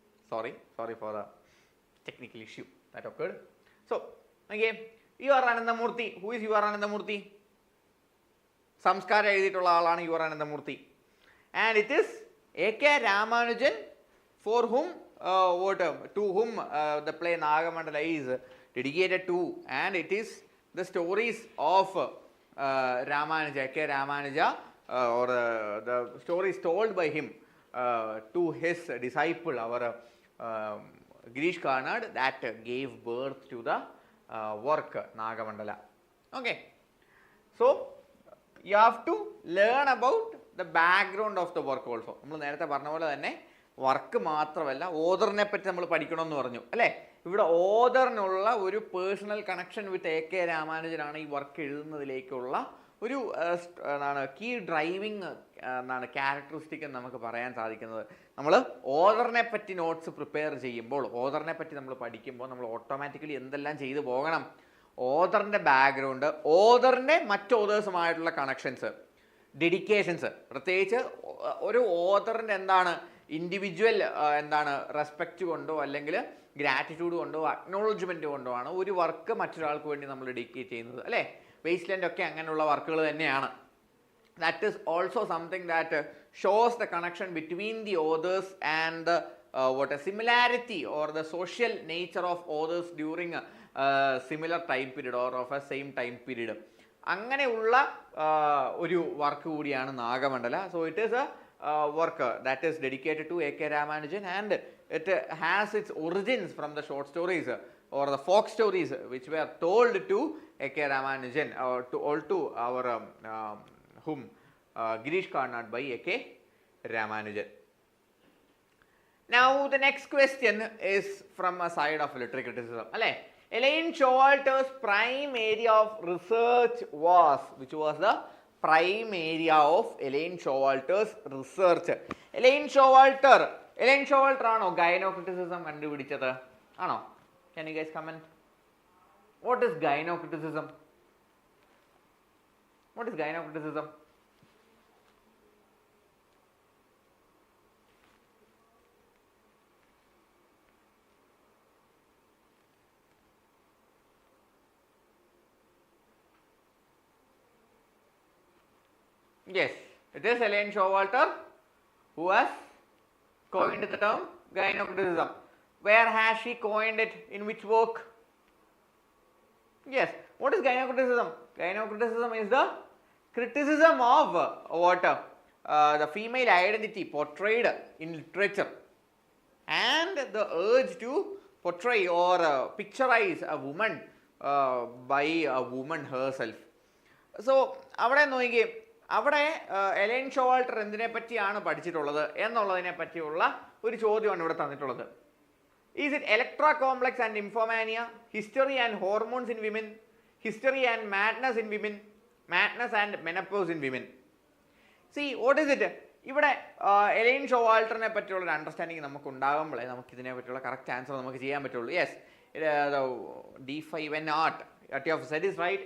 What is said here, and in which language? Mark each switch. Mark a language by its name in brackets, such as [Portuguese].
[English] Sorry for the technical issue that occurred. So, okay, you are Anandamurthy. Who is you are Anandamurthy? [Malayalam] Samskara എഴുതിയിട്ടുള്ള ആളാണ് you are Ananthamurthy. [English] And it is A.K. Ramanujan for whom to whom the play Nagamandala is dedicated to, and it is the stories of Ramanuja, A.K. Ramanuja, or the stories told by him to his disciple, our Girish Karnad, that gave birth to the work Nagamandala. Okay, so you have to learn about the background of the work also. [Malayalam] നമ്മൾ നേരത്തെ പറഞ്ഞ പോലെ തന്നെ work മാത്രമല്ല ഓതറിനെ പറ്റി നമ്മൾ പഠിക്കണമെന്ന് പറഞ്ഞു അല്ലേ. ഇവിടെ ഓതറിനുള്ള ഒരു personal connection with a K രാമാനുജനാണ് ഈ വർക്ക് എഴുതുന്നതിലേക്കുള്ള ഒരു എന്താണ് കീ ഡ്രൈവിങ് എന്താണ് ക്യാരക്ടറിസ്റ്റിക് എന്ന് നമുക്ക് പറയാൻ സാധിക്കുന്നത്. നമ്മൾ ഓതറിനെ പറ്റി നോട്ട്സ് പ്രിപ്പയർ ചെയ്യുമ്പോൾ, ഓതറിനെ പറ്റി നമ്മൾ പഠിക്കുമ്പോൾ നമ്മൾ ഓട്ടോമാറ്റിക്കലി എന്തെല്ലാം ചെയ്തു പോകണം? ഓതറിൻ്റെ ബാക്ക്ഗ്രൗണ്ട്, ഓതറിൻ്റെ മറ്റ് ഓതേഴ്സുമായിട്ടുള്ള കണക്ഷൻസ്, ഡെഡിക്കേഷൻസ്, പ്രത്യേകിച്ച് ഒരു ഓതറിൻ്റെ എന്താണ് ഇൻഡിവിജ്വൽ എന്താണ് റെസ്പെക്റ്റ് കൊണ്ടോ അല്ലെങ്കിൽ ഗ്രാറ്റിറ്റ്യൂഡ് കൊണ്ടോ അക്നോളജ്മെൻറ്റ് കൊണ്ടോ ആണ് ഒരു വർക്ക് മറ്റൊരാൾക്ക് വേണ്ടി നമ്മൾ ഡെഡിക്കേറ്റ് ചെയ്യുന്നത് അല്ലേ. വേസ്റ്റ്ലാൻഡ് ഒക്കെ അങ്ങനെയുള്ള വർക്കുകൾ തന്നെയാണ്. [English] That is also something that shows the connection between the authors and the what a similarity or the social nature of authors during a similar time period or of a same time period. [Malayalam] അങ്ങനെയുള്ള ഒരു work കൂടിയാണ് Nagamandala. [English] So it is a work that is dedicated to A.K. Ramanujan, and it has its origins from the short stories or the folk stories which were told to A.K. Ramanujan or to our whom Girish Karnad by A.K. Ramanujan. Now the next question is from a side of literary criticism. Elaine Showalter's prime area of research was, which was the prime area of Elaine Showalter's research? [Malayalam] Elaine Showalter ആണോ ഗൈനോക്രിറ്റിസിസം കണ്ടുപിടിച്ചത്? [English] ആണോ? Can you guys comment? What is gynocriticism? What is gynocriticism? Yes, it is Elaine Showalter who has coined the term gynocriticism. Where has she coined it? In which work? Yes. What is gynocriticism? Gynocriticism is the criticism of what? The female identity portrayed in literature and the urge to portray or picturize a woman by a woman herself. [Malayalam] So, അവിടെ നോക്കിയേ, അവിടെ A-line Showalter എന്തിനെ പറ്റിയാണ് പഠിച്ചിട്ടുള്ളത് എന്നുള്ളതിനെ പറ്റിയുള്ള ഒരു ചോദ്യമാണ് ഇവിടെ തന്നിട്ടുള്ളത്. [English] Is it electra complex and infomania, history and hormones in women, history and madness in women, madness and menopause in women? See, what is it? [Malayalam] ഇവിടെ എലൈൻ ഷോവാൾട്ടറിനെ പറ്റിയുള്ള ഒരു അണ്ടർസ്റ്റാൻഡിങ് നമുക്ക് ഉണ്ടാകുമ്പോഴേ നമുക്ക് ഇതിനെ പറ്റിയുള്ള കറക്റ്റ് ആൻസർ നമുക്ക് ചെയ്യാൻ പറ്റുള്ളൂ. [English] Yes, D5 and art, what you have said is right.